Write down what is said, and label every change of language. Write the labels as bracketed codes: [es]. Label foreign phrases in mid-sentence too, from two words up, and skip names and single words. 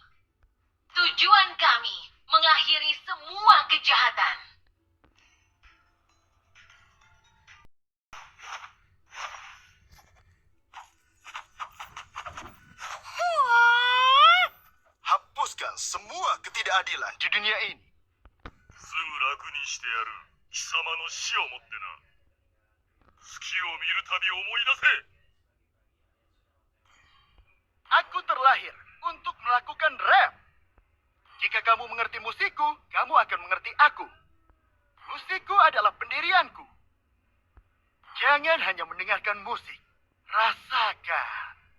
[id] Tujuan kami, mengakhiri semua kejahatan. Hapuskan semua ketidakadilan di dunia ini. [ja] すぐ楽にしてやる。貴様の死をもってな。月を見るたび思い出せ。 [id] Aku terlahir untuk melakukan rap. Jika kamu mengerti musikku, kamu akan mengerti aku. Musikku adalah pendirianku. Jangan hanya mendengarkan musik, rasakan.